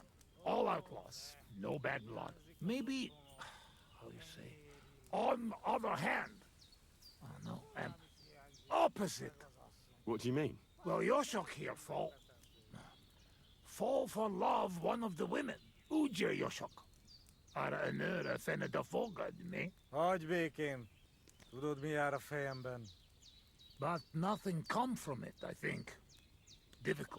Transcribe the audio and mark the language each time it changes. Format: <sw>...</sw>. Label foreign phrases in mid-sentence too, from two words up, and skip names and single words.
<en>All outlaws, no bad blood. Maybe, how you say, on other hand. Oh no, opposite. What do you mean? Well, Yoshok here fall for love one of the women. Uje Yoshok. Ara anura fenne da fogad me.</en> <hu>Hagyj békén. Tudod, mi jár a fejemben?</hu> <en>But nothing come from it, I think. Difficult.</en>